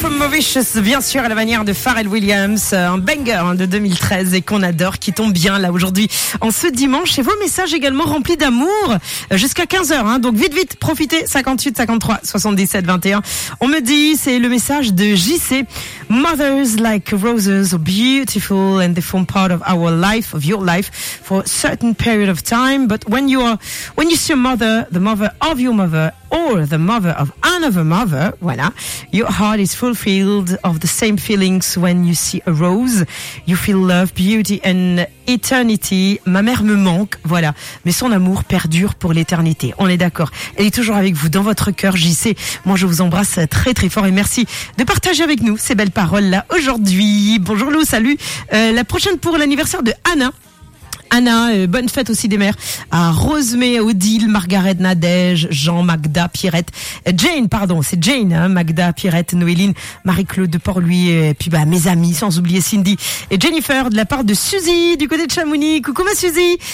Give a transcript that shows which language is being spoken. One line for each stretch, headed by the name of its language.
French: Vicious, bien sûr, à la manière de Pharrell Williams, un banger de 2013 et qu'on adore, qui tombe bien là aujourd'hui en ce dimanche. Et vos messages également remplis d'amour jusqu'à 15h, hein, donc vite, profitez. 58 53 77 21. On me dit, c'est le message de JC.
English: Mothers like roses are beautiful and they form part of our life, of your life, for a certain period of time. But when you see a mother, the mother of your mother, or the mother of another mother, voilà, your heart is fulfilled of the same feelings when you see a rose. You feel love, beauty and eternity.
French: Ma mère me manque, voilà, mais son amour perdure pour l'éternité. On est d'accord. Elle est toujours avec vous dans votre cœur, JC. Moi, je vous embrasse très très fort et merci de partager avec nous ces belles paroles là aujourd'hui. Bonjour Lou, salut. La prochaine pour l'anniversaire de Anna. Anna, bonne fête aussi des mères à Rosemée, Odile, Margaret, Nadège, Jean, Magda, Pierrette, Jane, pardon, c'est Jane, hein, Magda, Pierrette, Noéline, Marie-Claude de Port-Louis, et puis bah mes amis, sans oublier Cindy et Jennifer, de la part de Suzy du côté de Chamonix. Coucou ma Suzy.